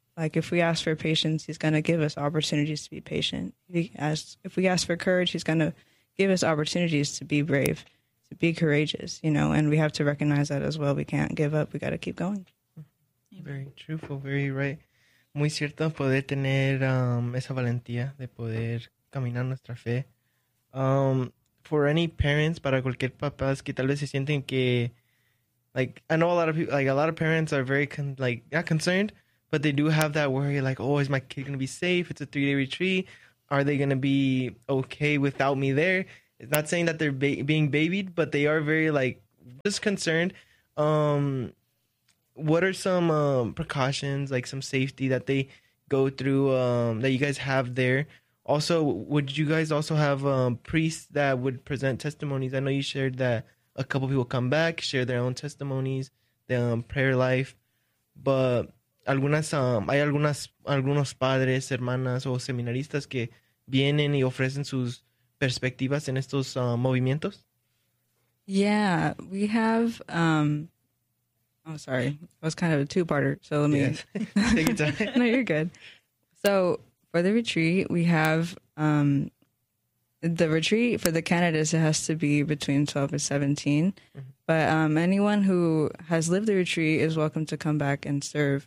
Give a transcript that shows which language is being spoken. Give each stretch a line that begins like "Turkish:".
English: Like, if we ask for patience, he's going to give us opportunities to be patient. If we ask for courage, he's going to give us opportunities to be brave, to be courageous, you know, and we have to recognize that as well. We can't give up. We got to keep going. Very truthful, very right.
Spanish: Muy cierto poder tener esa valentía de poder caminar nuestra fe.
English: For any parents,
Spanish: para cualquier papás que tal vez se sienten que,
English: like, I know a lot of parents are very, concerned. But they do have that worry, like, oh, is my kid going to be safe? It's a 3-day retreat. Are they going to be okay without me there? not saying that they're being babied, but they are very, like, just concerned. What are some precautions, like some safety that they go through that you guys have there? Also, would you guys also have priests that would present testimonies? I know you shared that a couple people come back, share their own testimonies, their prayer life.
Spanish: But algunas, hay algunas, algunos padres, hermanas o seminaristas que vienen y ofrecen sus perspectivas en estos movimientos?
English: Yeah, we have... Oh, sorry. That was kind of a two-parter. So let me... Yes. Take your time. No, you're good. So for the retreat, we have... the retreat for the candidates, it has to be between 12 and 17. Mm-hmm. But anyone who has lived the retreat is welcome to come back and serve.